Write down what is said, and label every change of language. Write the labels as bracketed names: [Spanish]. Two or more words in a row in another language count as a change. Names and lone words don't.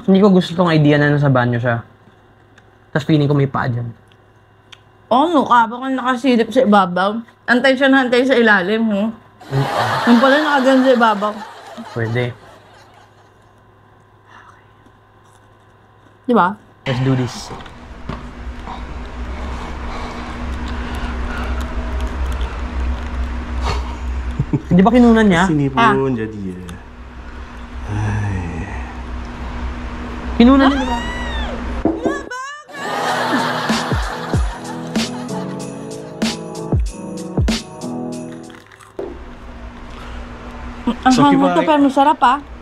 [Filipino] Hindi ko gusto tong idea na nasa banyo siya. Tapos feeling ko may paa dyan. Ano ka? Baka nakasilip sa ibabaw. Antay siya na antay sa ilalim, hmm? Yung pala nakagan sa ibabaw. Pwede. Di ba? [English] Let's do this. [Filipino] Hindi ba kinunan niya? [Malay] Sini pun jadi ya. [Filipino] Kinunan niya ba? Ang So, hangat kiba- to, pero masarap ah.